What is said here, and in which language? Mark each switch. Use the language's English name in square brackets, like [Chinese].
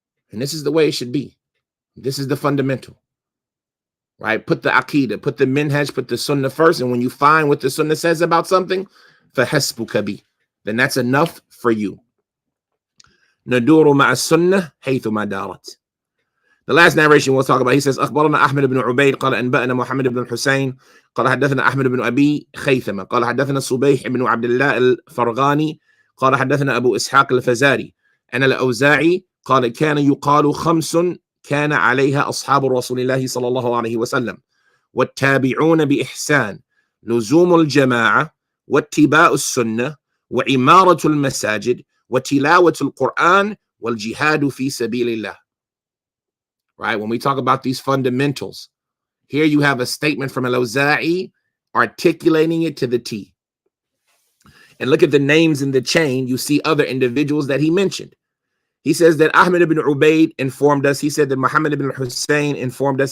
[English] And this is the way it should be. This is the fundamental, right? Put the aqidah, put the minhaj, put the sunnah first. And when you find what the sunnah says about something, [Arabic] فَحَسْبُكَ بِهِ, [English] then that's enough for you. [Arabic] نَدُورُ مَعَ السُنَّةِ حَيْثُمَا دَارَتْ. [English] The last narration we'll talk about, he says, [Arabic] أخبرنا أحمد بن عبيد قال أنبأنا محمد بن الحسين قال حدثنا أحمد بن أبي خيثمة قال حدثنا صبيح بن عبد الله الفرغاني قال حدثنا أبو إسحاق الفزاري أن الأوزاعي قال كان يقال 5 كان عليها أصحاب رسول الله صلى الله عليه وسلم والتابعون بإحسان لزوم الجماعة واتباع السنة وعمارة المساجد وتلاوة القرآن والجهاد في سبيل الله. [English] Right? When we talk about these fundamentals, here you have a statement from Al-Awza'i articulating it to the T. And look at the names in the chain. You see other individuals that he mentioned. He says that Ahmed ibn Ubaid informed us. He said that Muhammad ibn Hussein informed us.